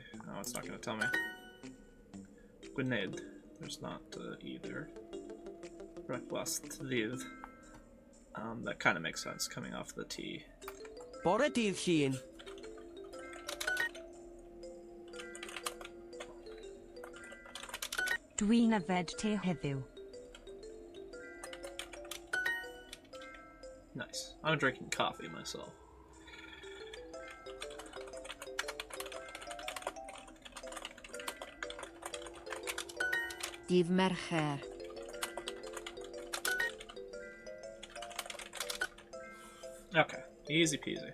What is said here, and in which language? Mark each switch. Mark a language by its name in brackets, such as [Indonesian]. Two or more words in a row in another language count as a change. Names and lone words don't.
[English] Oh, it's not going to tell me. Gwynedd. There's not either. [Welsh] Brecwast ddydd. [English] That kind of makes sense, coming off the T. [Welsh] Bore dydd Llun. Dwi'n yfed te heddiw. [English] Nice. I'm drinking coffee myself. [Welsh] Dydd Mercher. [English] Okay, easy peasy.